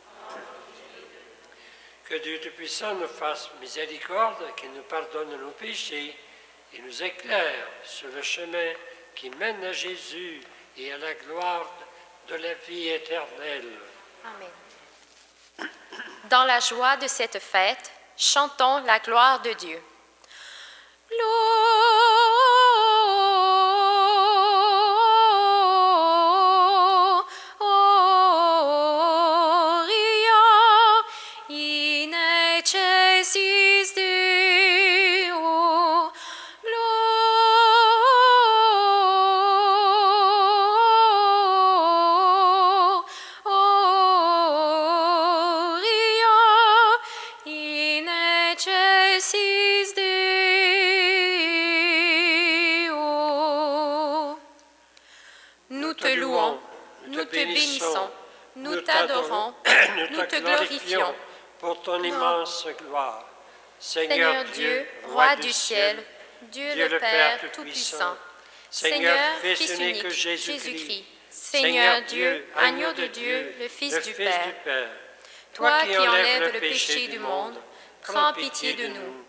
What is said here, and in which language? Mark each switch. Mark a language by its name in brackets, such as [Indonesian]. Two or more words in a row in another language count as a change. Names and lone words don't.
[French] Que Dieu Tout-Puissant nous fasse miséricorde, qu'il nous pardonne nos péchés et nous éclaire sur le chemin qui mène à Jésus et à la gloire de la vie éternelle. Amen. Dans la joie de cette fête, chantons la gloire de Dieu. [Latin] Gloria in excelsis Deo. Gloria in excelsis Deo. [French] Nous te louons, nous te bénissons, nous t'adorons, nous te glorifions pour ton immense gloire. Seigneur Dieu, Roi du ciel, Dieu le Père Tout-Puissant, Seigneur, Fils unique, Jésus-Christ, Seigneur Dieu, Agneau de Dieu, le Fils du Père, toi qui enlèves le péché du monde, prends pitié de nous.